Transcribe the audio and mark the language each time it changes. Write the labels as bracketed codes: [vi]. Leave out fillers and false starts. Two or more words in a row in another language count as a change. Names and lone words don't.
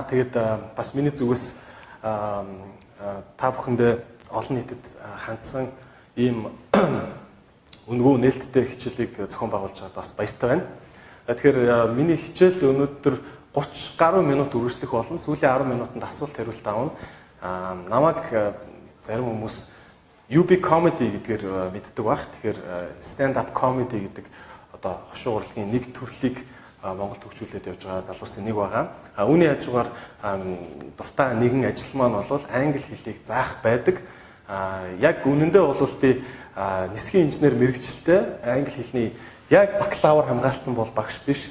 [mn] Тэгээд бас миний зүгээс та бүхэндээ олон нийтэд хандсан ийм өнгөө нээлттэй хичээлийг зохион байгуулж байгаадаа бас баяртай байна. Тэгэхээр миний хичээл өнөөдөр 30 гаруй минут үргэлжлэх болно. Сүүлийн 10 минутанд асуулт хариулт авна. Намайг зарим хүмүүс UB comedy гэдгээр мэддэг баг. Тэгэхээр [en] stand up comedy [mn] гэдэг одоо хошуу урлагийн нэг төрлийг Монголд хөгжүүлээд явж байгаа залуусын нэг байгаа. Үүний хажуугаар дуртай нэгэн ажил маань бол англи хэлийг заах байдаг. Яг үнэндээ бол би нисхийн инженер мэрэгчлээ англи хэлний яг бакалавр хамгаалсан бол багш биш.